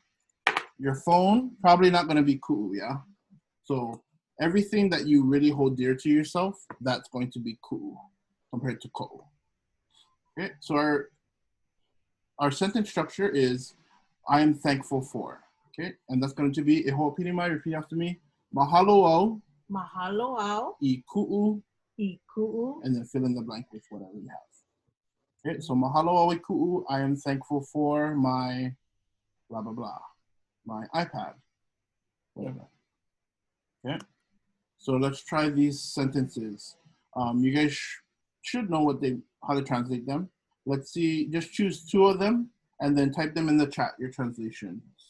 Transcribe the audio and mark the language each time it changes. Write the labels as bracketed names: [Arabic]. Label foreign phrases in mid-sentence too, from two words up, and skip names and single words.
[English] Your phone, probably not going to be ku'u, yeah? So everything that you really hold dear to yourself, that's going to be ku'u compared to ko'u. Okay, so our sentence structure is, I am thankful for. Okay, and that's going to be, [Hawaiian] e ho'opili mai, [English] repeat after me. [Hawaiian] Mahalo au. Mahalo au. I ku'u. I ku'u. [English] And then fill in the blank with whatever you have. Okay, so [Hawaiian] mahalo au I ku'u. [English] I am thankful for my blah, blah, blah. My iPad. Whatever. Okay, so let's try these sentences. You guys should know how to translate them. Let's see, just choose 2 of them and then type them in the chat, your translations.